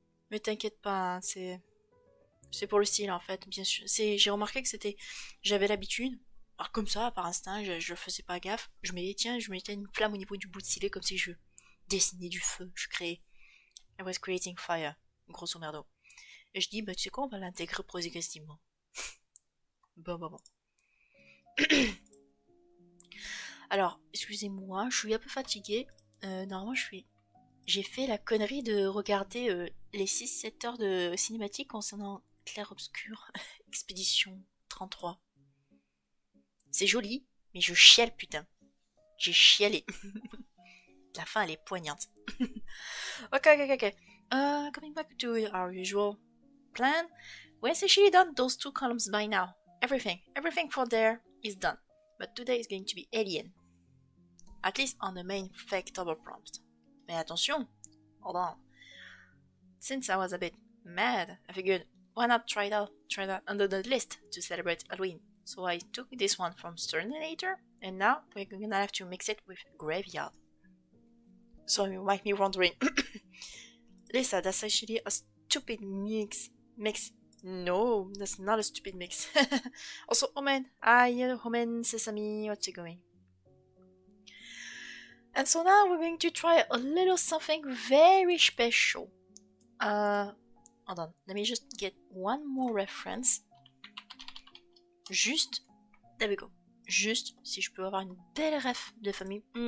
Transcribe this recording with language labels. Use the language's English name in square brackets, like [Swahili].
[French] Mais t'inquiète pas, hein, c'est pour le style en fait, bien sûr. J'ai remarqué que c'était, j'avais l'habitude, alors comme ça, par instinct, je faisais pas gaffe. Je mettais une flamme au niveau du bout de stylet comme si je dessinais du feu, je créais. [English] I was creating fire, [French] grosso merdo. Et je dis, bah tu sais quoi, on va l'intégrer progressivement. Bon. Alors, excusez-moi, je suis un peu fatiguée. Normalement, j'ai fait la connerie de regarder les 6-7 heures de cinématique concernant Clair-Obscur, Expédition 33. C'est joli, mais je chiale, putain. J'ai chialé. La fin, elle est poignante. [English] Ok. Coming back to our usual plan. We essentially done those two columns by now. Everything for there is done. But today is going to be Alien. At least on the main Faketober prompt. [French] Mais attention, [English] hold on. Since I was a bit mad, I figured why not try that under the list to celebrate Halloween. So I took this one from Sterninator, and now we're gonna have to mix it with Graveyard. So you might be wondering, Lisa, that's actually a stupid mix. No, that's not a stupid mix. Also, Omen, Omen, Sesame, what's it going? And so now we're going to try a little something very special. Hold on, let me just get one more reference. Juste, there we go. [French] Juste, si je peux avoir une belle ref de famille.